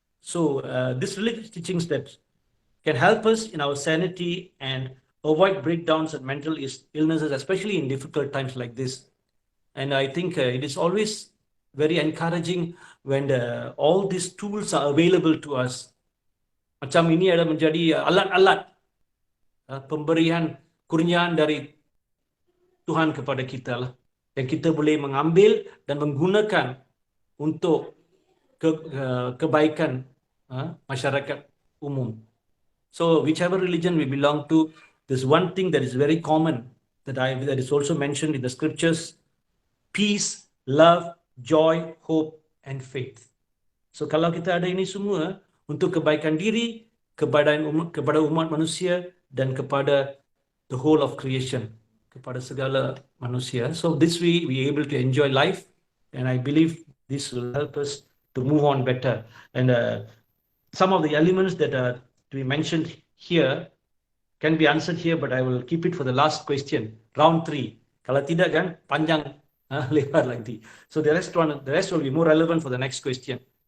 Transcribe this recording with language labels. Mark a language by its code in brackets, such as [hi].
[en] So this religious teachings that can help us in our sanity and avoid breakdowns and mental illnesses, especially in difficult times like this. And I think it is always very encouraging when all these tools are available to us. [ms] Macam ini ada menjadi alat-alat pemberian kurniaan dari Tuhan kepada kita lah. Yang kita boleh mengambil dan menggunakan untuk kebaikan masyarakat umum. [en] So whichever religion we belong to, there's one thing that is very common that is also mentioned in the scriptures: peace, love, joy, hope, and faith. [ms] So kalau kita ada ini semua untuk kebaikan diri, kepada umat manusia dan kepada [en] the whole of creation, [ms] kepada segala manusia. [en] So this way we are able to enjoy life, and I believe this will help us to move on better. And some of the elements that are to be mentioned here can be answered here, but I will keep it for the last question, round 3. [ms] Kalau tidak kan panjang lebar lagi. [en] So the rest will be more relevant for the next question.